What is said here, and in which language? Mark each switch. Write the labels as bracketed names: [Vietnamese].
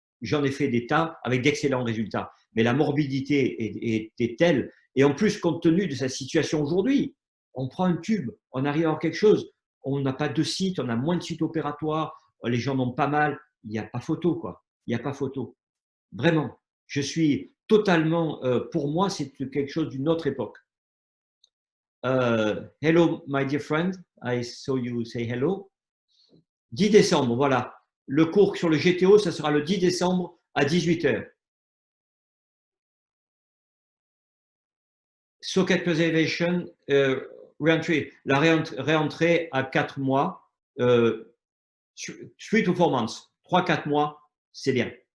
[French] J'en ai fait des tas avec d'excellents résultats. Mais la morbidité était telle, et en plus, compte tenu de sa situation aujourd'hui, on prend un tube, on arrive à avoir quelque chose, on n'a pas de site, on a moins de sites opératoires, les gens n'ont pas mal, il n'y a pas photo, quoi. Il n'y a pas photo. Vraiment, je suis totalement, pour moi, c'est quelque chose d'une autre époque. [English] Hello, my dear friend, I saw you say hello. [French] 10 décembre, voilà. Le cours sur le GTO, ça sera le 10 décembre à 18 h. [English] Socket preservation, reentry, [French] la réentrée à 4 mois, [English] 3 to 4 months, [French] 3-4 mois, c'est bien.